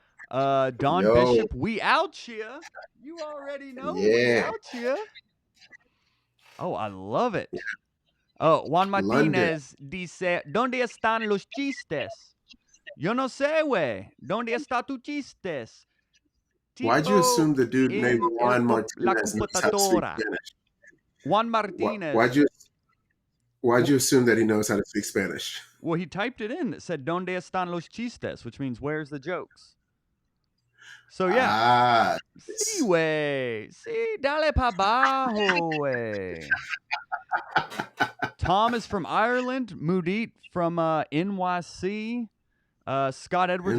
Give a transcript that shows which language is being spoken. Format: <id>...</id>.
<en>Don Bishop, we out here. You already know we out here. Oh, I love it.</en> <es>Oh, Juan Martinez dice, ¿dónde están los chistes? Yo no sé, güey. ¿Dónde está tu chistes?</es> <en>Why'd you assume the dude named Juan Martinez knows how to speak Spanish? Juan Martinez. Why'd you assume that he knows how to speak Spanish? Well, he typed it in. It said,</en> <es>¿Dónde están los chistes?</es> <en>Which means, where's the jokes? So, yeah.</en> <es>Sí, güey. Sí, dale pa' abajo, güey.</es> <en>Tom is from Ireland. Mudit from NYC. Scott Edwards</en>